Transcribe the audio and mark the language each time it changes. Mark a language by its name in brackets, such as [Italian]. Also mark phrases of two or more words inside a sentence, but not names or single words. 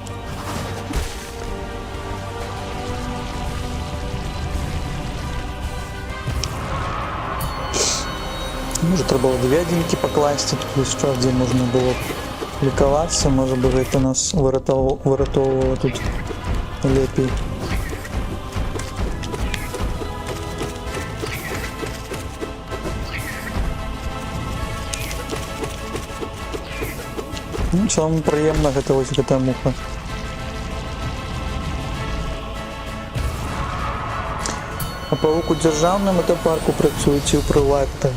[Ukrainian] Може, треба було 2 одинки покласти, тут ще де можна було лікуватися, може би це нас вирятовувало тут лепій. [Belarusian] Ну, самому приємно гэта ось гэта муха. А павук у дзяржаўным это парку працуе ці ў прыватным?